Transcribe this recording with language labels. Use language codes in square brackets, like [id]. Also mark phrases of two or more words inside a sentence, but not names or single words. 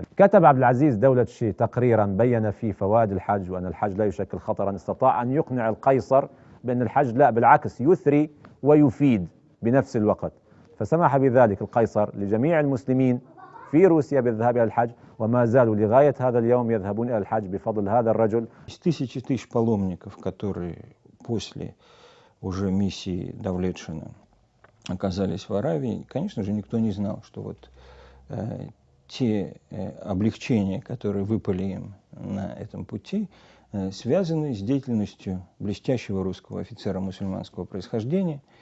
[ar] كتب عبد العزيز دولة الشيخ تقريرا بين فيه فوائد الحج وأن الحج لا يشكل خطرا. استطاع أن يقنع القيصر بأن الحج لا، بالعكس يثري ويفيد بنفس الوقت، فسمح بذلك القيصر لجميع المسلمين في روسيا بالذهاب إلى الحج، وما زالوا لغاية هذا اليوم يذهبون إلى الحج بفضل هذا الرجل. [ru] Тысячи тысяч паломников, которые после уже миссии Давлетшина оказались в Аравии, конечно же, никто не знал, что вот те облегчения, которые выпали им на этом пути, связаны с деятельностью блестящего русского офицера мусульманского происхождения.